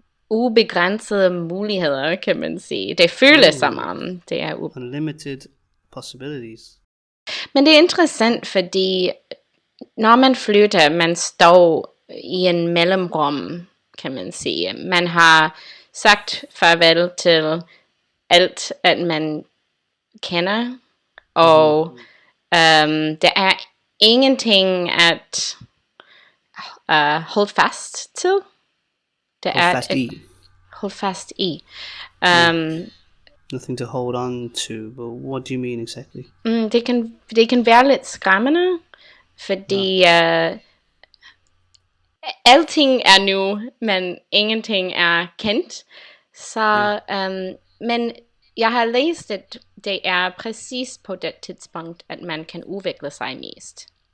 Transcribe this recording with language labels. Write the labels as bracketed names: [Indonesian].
[Danish] Ubegrænsede muligheder, kan man sige. Det føles som om det er [English] Unlimited possibilities. [Danish] Men det er interessant, fordi når man flytter, man står i en mellemrum, kan man sige. Man har sagt farvel til alt, at man kender, og der er ingenting at holde fast til. Hold fast i. [English] Nothing to hold on to, but what do you mean exactly? [Danish] Det kan være lidt skræmmende, fordi alting er nu, men ingenting er kendt. Så, men jeg har læst, at det er præcis på det tidspunkt, at man kan udvikle sig mest.